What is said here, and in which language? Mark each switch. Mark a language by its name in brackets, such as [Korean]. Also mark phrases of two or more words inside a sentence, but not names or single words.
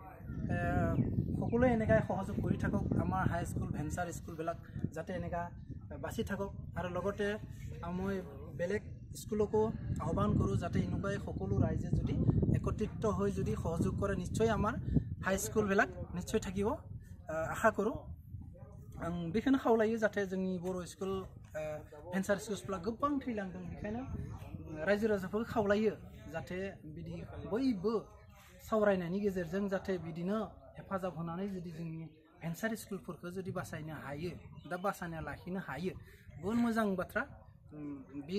[Assamese] সকলোৱে এনেকৈ সহযোগ কৰি থাকক আমাৰ হাইস্কুল ভেঞ্চাৰ স্কুলবিলাক যাতে এনেকুৱা বাচি থাকক আৰু লগতে মই বেলেগ স্কুলকো আহ্বান কৰোঁ যাতে এনেকুৱাই সকলো ৰাইজে যদি একত্ৰিত হৈ যদি সহযোগ কৰে নিশ্চয় আমাৰ হাইস্কুলবিলাক নিশ্চয় থাকিব আশা কৰোঁ [Bodo] आं बेखौनो खावलायो जाहाथे जोंनि बर' स्कुल भेन्सार स्कुल्सफ्रा गोबां थैलांदों बेखायनो रायजो राजाफोरखौ खावलायो जाहाथे बिदि बयबो सावरायनायनि गेजेरजों जाहाथे बिदिनो हेफाजाब होनानै जुदि जोंनि भेन्सार स्कुलफोरखौ जुदि बासायनो हायो दा बासायना लाखिनो हायो बहुत मोजां बाथ्रा बे